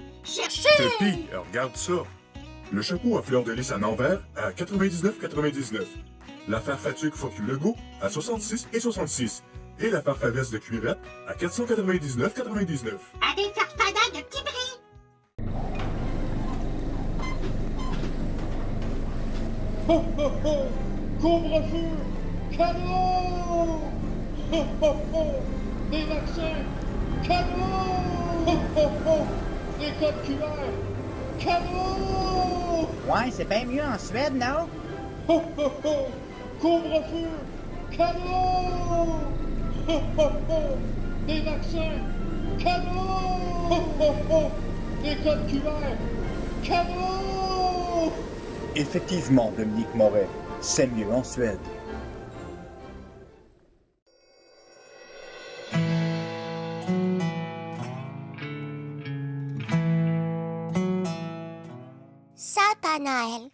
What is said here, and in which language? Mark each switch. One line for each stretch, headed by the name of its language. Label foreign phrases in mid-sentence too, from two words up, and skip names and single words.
French: Cherchez! Tuppy, regarde ça. Le chapeau à fleurs de lys en envers à 99,99. La farfatuque
English: Fuck You
French: Lego à 66,66. Et la farfaveste de cuirette à 499,99. À des farfadas de petits bris. Ho, ho, ho! Couvre-feu! Cadeau! Ho, ho, ho! Des vaccins! Cadeau! Ho, ho, ho! Des codes QR! Cadeau! Ouais, c'est bien mieux en Suède, non? Ho, ho, ho! Couvre-feu! Cadeau! Ho, ho, ho! Des vaccins! Cadeau! Ho, ho, ho! Des codes QR! Cadeau! Effectivement, Dominique Moret, c'est mieux en Suède. Papa Noël.